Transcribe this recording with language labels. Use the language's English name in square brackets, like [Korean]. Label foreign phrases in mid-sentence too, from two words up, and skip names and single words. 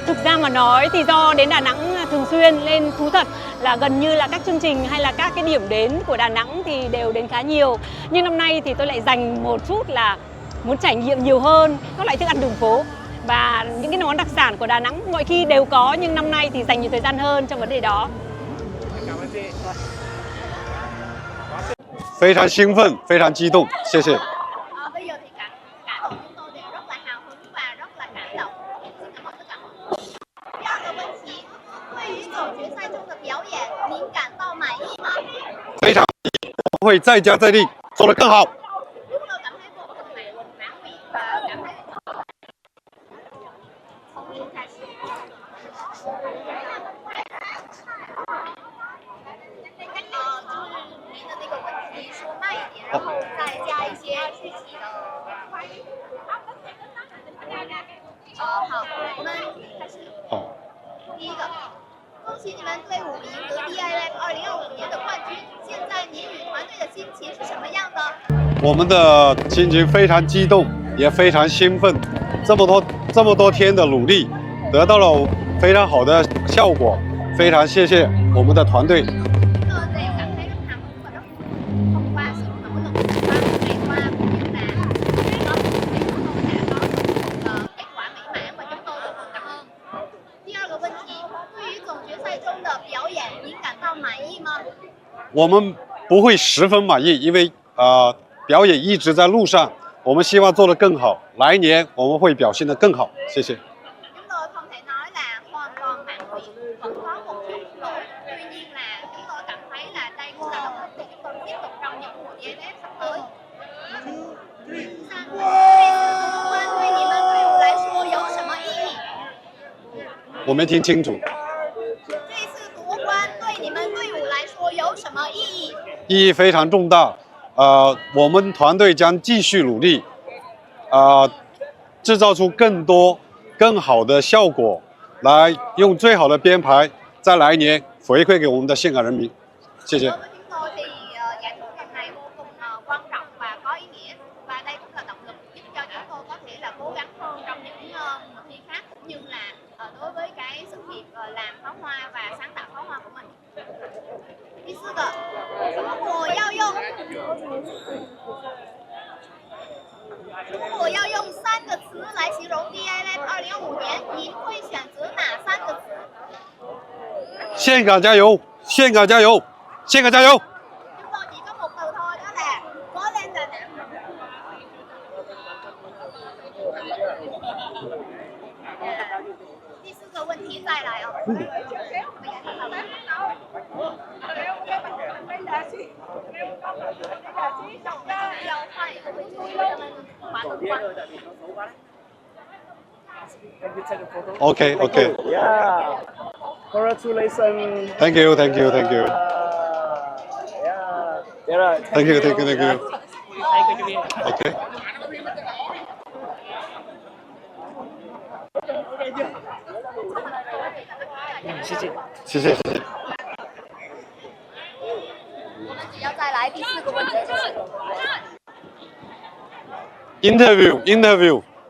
[Vietnamese] Thực ra mà nói thì do đến Đà Nẵng thường xuyên lên thú thật là gần như là các chương trình hay là các cái điểm đến của Đà Nẵng thì đều đến khá nhiều. Nhưng năm nay thì tôi lại dành một chút là muốn trải nghiệm nhiều hơn các loại thức ăn đường phố. Và những cái món đặc sản của Đà Nẵng mọi khi đều có, nhưng năm nay thì dành nhiều thời gian hơn trong vấn đề đó. Cảm ơn chị. [Chinese] 非常兴奋，非常激动，谢谢。 [Vietnamese] Bây giờ thì cả đội chúng tôi đều rất là hào hứng và rất là cảm động. Xin cảm ơn tất cả mọi người. [Chinese] 第二个问题，对于总决赛中的表演，您感到满意吗？非常，我会再加再厉，做得更好。 [Vietnamese] Chúng tôi cảm thấy vô cùng mãn nguyện và cảm thấy [Chinese] 从零开始。就是您的那个问题说慢一点，然后再加一些具体的。好，我们开始。好。第一个，恭喜你们队伍赢得 DIFF 2025年的冠军。现在您与团队的心情是什么样的？我们的心情非常激动，也非常兴奋。这么多天的努力，得到了非常好的效果，非常谢谢我们的团队。 [Vietnamese] thông qua sự nỗ lực của 3 ngày qua cũng như là có kết quả mỹ mãn và chúng tôi vô cùng cảm ơn. [Chinese] 第二个问题，对于总决赛中的表演，您感到满意吗？我们不会十分满意，因为表演一直在路上，我们希望做得更好。来年我们会表现得更好，谢谢。 [Vietnamese] Chúng tôi không thể nói là hoàn toàn mãn nguyện, vẫn có một chút lỗi. Tuy nhiên là chúng tôi cảm thấy là đây cũng là động lực để chúng tôi tiếp tục trong những mùa DIFF sắp tới. [Chinese] 对你们队伍来说有什么意义？我没听清楚。这次夺冠对你们队伍来说有什么意义？意义非常重大。我们团队将继续努力，制造出更多、更好的效果，来用最好的编排，在来年回馈给我们的岘港人民。谢谢。 [Vietnamese] Chúng tôi thì giải thưởng lần này vô cùng quan trọng và có ý nghĩa, và đây cũng là động lực giúp cho chúng tôi có thể là cố gắng hơn trong những mùa thi khác, cũng như là đối với cái sự nghiệp làm pháo hoa và sáng tạo pháo hoa của mình. [Chinese] 第四个，如果要用3个词来形容 DIFF 2025年，您会选择哪3个词？岘港加油！岘港加油！岘港加油！ [Vietnamese] Chúng tôi chỉ có một từ thôi, đó là cố lên Đà Nẵng. [Chinese] 第四个问题再来哦。要换一个问题，让他们缓缓。 [English] OK OK。 Yeah. Congratulations. Thank you Thank you Thank you. Yeah. Thank you Thank you Thank you. OK。 [Chinese] 谢谢。谢谢谢谢。我们只要再来第4个问题就是。 [English] Interview Interview。